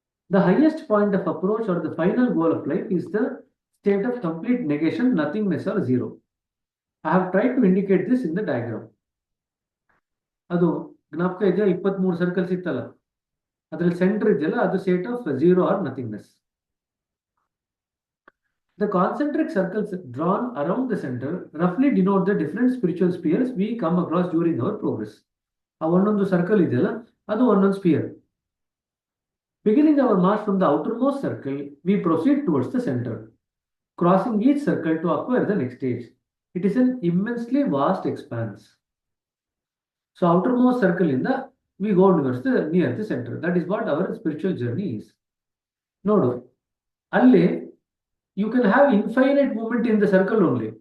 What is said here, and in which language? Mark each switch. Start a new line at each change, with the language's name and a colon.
English: The highest point of approach or the final goal of life is the state of complete negation, nothingness or zero. I have tried to indicate this in the diagram.
Kannada: ಅದು ಜ್ಞಾಪಕ ಇದೆಯಾ?
English: 23 circles
Kannada: ಇತ್ತಲ್ಲ, ಅದರಲ್ಲಿ
English: centre
Kannada: ಇದೆಯಲ್ಲ, ಅದು
English: State of zero or nothingness. The concentric circles drawn around the center roughly denote the different spiritual spheres we come across during our progress.
Kannada: ಆ ಒಂದೊಂದು circle ಇದೆಯಲ್ಲ, ಅದು ಒಂದೊಂದು spear.
English: Beginning our march from the outermost circle, we proceed towards the center, crossing each circle to acquire the next stage. It is an immensely vast expanse. So outermost circle in the we go towards the near the center. That is what our spiritual journey is.
Kannada: Nodu, alli
English: you can have infinite movement in the circle only.